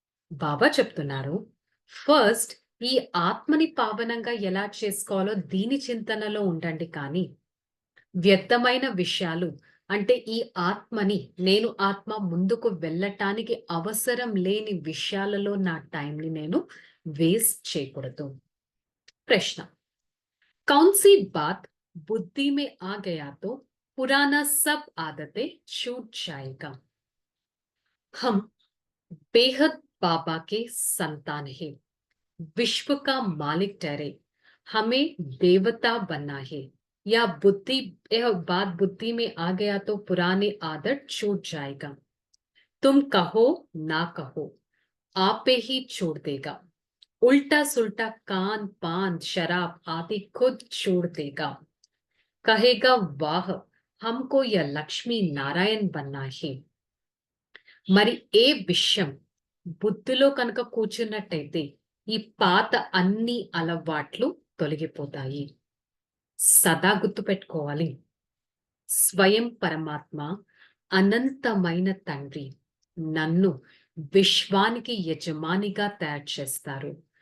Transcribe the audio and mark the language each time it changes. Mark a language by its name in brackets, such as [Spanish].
[Telugu] బాబా చెప్తున్నారు, ఫస్ట్ ఈ ఆత్మని పావనంగా ఎలా చేసుకోవాలో దీని చింతనలో ఉండండి. కానీ వ్యర్థమైన విషయాలు అంటే ఈ ఆత్మని, నేను ఆత్మ ముందుకు వెళ్ళటానికి అవసరం లేని విషయాలలో నా టైంని నేను వేస్ట్ చేయకూడదు. ప్రశ్న, [Hindi] कौन सी बात बुद्धि में आ गया तो पुराना सब आदतें छूट जाएगा. हम बेहद बाबा के संतान हैं, विश्व का मालिक ठहरे, हमें देवता बनना है. यह बात बुद्धि में आ गया तो पुराने आदत छूट जाएगा. तुम कहो ना कहो, आपे ही छोड़ देगा. उल्टा सुल्टा कान पान शराब आदि खुद छोड़ देगा. कहेगा वाह, हमको यह लक्ष्मी नारायण बनना है. [Telugu] మరి ఏ విషయం బుద్ధిలో కనుక కూర్చున్నట్టయితే ఈ పాత అన్ని అలవాట్లు తొలగిపోతాయి. సదా గుర్తుపెట్టుకోవాలి, స్వయం పరమాత్మ అనంతమైన తండ్రి నన్ను విశ్వానికి యజమానిగా తయారు చేస్తారు.